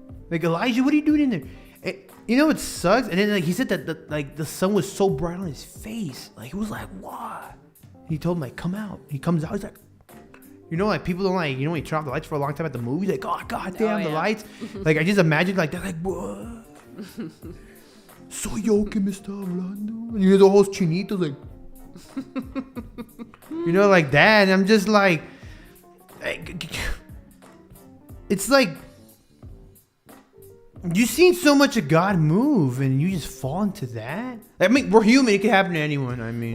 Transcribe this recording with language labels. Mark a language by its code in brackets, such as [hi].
[en] Like, Elijah, what are you doing in there? And, you know, it sucks. And then, like, he said that the sun was so bright on his face. Like, it was like, what? He told him, like, come out. He comes out. He's like, you know, like, people don't like, you know, when you turn off the lights for a long time at the movies, like, oh, God damn, the lights. Like, I just imagine, like, they're like, what? [es] Soy yo que me está hablando. [en] And you know, the whole chinito, like, you know, like that. And I'm just like, it's like, you've seen so much of God move, and you just fall into that. I mean, we're human. It can happen to anyone. I mean,